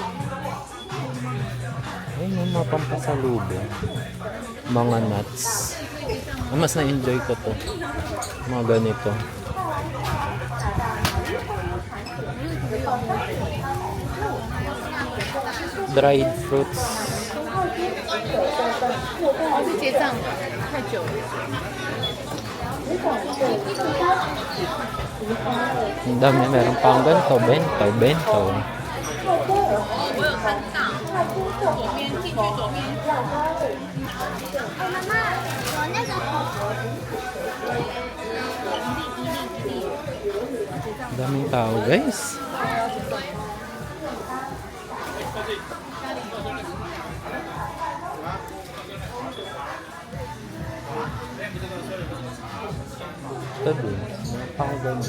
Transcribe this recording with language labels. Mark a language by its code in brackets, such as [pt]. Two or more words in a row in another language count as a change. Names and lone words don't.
[tl] Ay, may mga pampasalubong. Mga nuts. Mas na-enjoy ko to. Mga ganito. [en] Dried fruits. [zh] 我去结账了，太久了。 [tl] Ang dami, meron pang ganito, bento, bento. [zh] 我有看到，左边进去左边。妈妈，我那个。 [tl] Ang daming tao, guys. Ito din, mga pang ganyan.